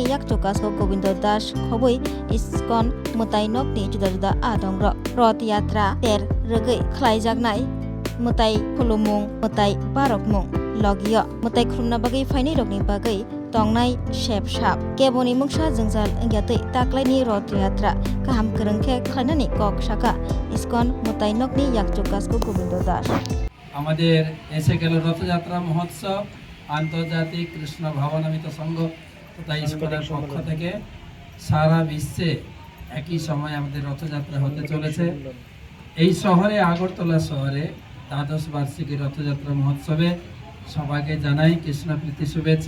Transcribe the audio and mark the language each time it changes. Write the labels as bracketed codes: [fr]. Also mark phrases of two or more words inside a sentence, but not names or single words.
[trp] yakchokasko Gobindo Das khobui ISKCON Mutainokni juda-juda adongrok Rath Yatra ter rwgui khlaijaknai mutai khulumung mutai barokmung logio mutai khulumna bagui phainai rokni bagui tongnai shep shap keboni mungsa jungjal engyatui taklaini Rath Yatra kaham kwrwngkhe khlainani kok saka ISKCON Mutainokni yakchokasko Gobindo Das [bn] আমাদের এসে গেল রথযাত্রা মহোৎসব আন্তর্জাতিক কৃষ্ণ ভাবনামিত সংঘ তথা ইসকনের পক্ষ থেকে সারা বিশ্বে একই সময় আমাদের রথযাত্রা হতে চলেছে। এই শহরে আগরতলা শহরে দ্বাদশ বার্ষিকী রথযাত্রা মহোৎসবে সবাইকে জানাই কৃষ্ণপ্রীতি শুভেচ্ছা।